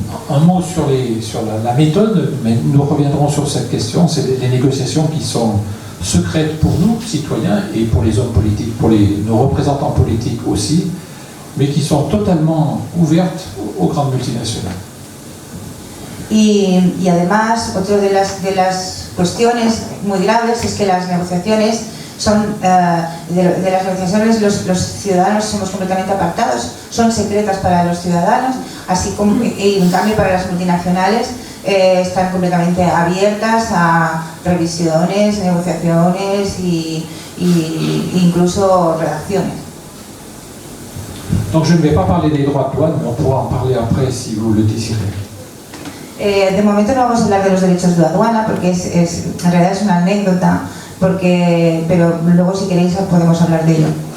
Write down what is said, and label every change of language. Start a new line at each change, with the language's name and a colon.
French: Un mot sur la méthode, mais nous reviendrons sur cette question, c'est des négociations qui sont secrètes pour nous, citoyens, et pour les hommes politiques, pour nos représentants politiques aussi, mais qui sont totalement ouvertes aux grandes multinationales.
Spanish: Y además, otra de las cuestiones muy graves es que las negociaciones de las negociaciones los ciudadanos somos completamente apartados, son secretas para los ciudadanos, así como y en cambio para las multinacionales están completamente abiertas a revisiones, negociaciones e incluso redacciones.
French: Donc je ne vais pas parler des droits de douane, mais on pourra en parler après si vous le désirez.
Spanish: De momento no vamos a hablar de los derechos de aduana porque en realidad es una anécdota, pero luego si queréis podemos hablar de ello.